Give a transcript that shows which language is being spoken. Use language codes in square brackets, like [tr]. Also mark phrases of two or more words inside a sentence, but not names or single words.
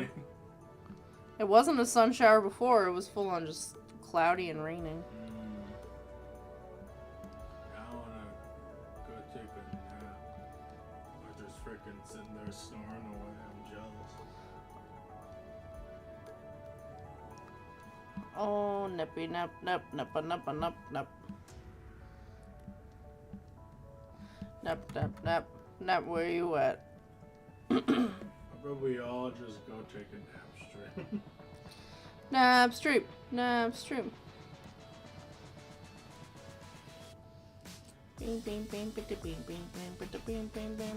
[en] It wasn't a sun shower before. It was full on just cloudy and raining. I wanna go take a nap. Arthur's freaking sitting there snoring away. I'm jealous. Oh, nippy nap nap nappa nappa nap nap. Nap nap nap nap. Where you at? How about we all just go take a nap straight? Nap stream. Nap stream. Bing bing bing bing bing bing bing bing bing bing.